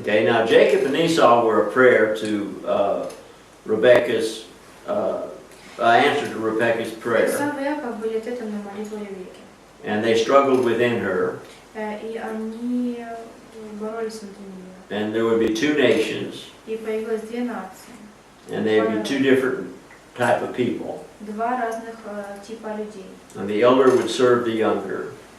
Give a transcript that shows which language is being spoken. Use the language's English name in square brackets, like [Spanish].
[English] Okay, now Jacob and Esau were a prayer to Rebekah's, answer to Rebekah's prayer. [Russian] Исав и Яков были ответом на молитву Ревекки. [English] And they struggled within her. [Russian] И они боролись внутри нее. [English] And there would be two nations, [Russian] И появилось две нации, [English] and they'd be two different type of people. [Russian] два разных типа людей. [English] And the elder would serve the younger.